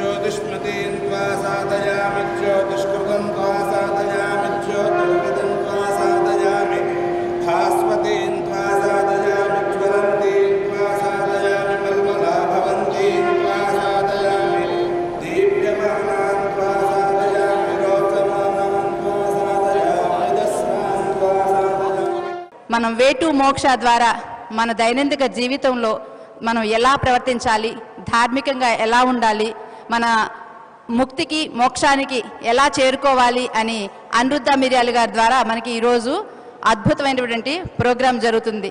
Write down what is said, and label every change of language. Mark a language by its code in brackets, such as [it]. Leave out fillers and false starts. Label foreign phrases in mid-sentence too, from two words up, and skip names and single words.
[sa] ज्योतिष्मतीं त्वा साधयामि ज्योतिष्कृतं त्वा साधयामि ज्योतिर्विदं त्वा साधयामि भास्वतीं त्वा साधयामि ज्वलन्तीं त्वा साधयामि मल्मलाभवन्तीं त्वा साधयामि दीप्यमानां त्वा साधयामि रोचमानां त्वा साधयामि दस्रां त्वा साधयामि. [te] మనం వేటు మోక్ష ద్వారా మన దైనందిక జీవితంలో మనం ఎలా ప్రవర్తించాలి, ధార్మికంగా ఎలా ఉండాలి, మన ముక్తికి మోక్షానికి ఎలా చేరుకోవాలి అని అనిరుద్ధ మిర్యాల గారి ద్వారా మనకి ఈరోజు అద్భుతమైనటువంటి ప్రోగ్రాం జరుగుతుంది.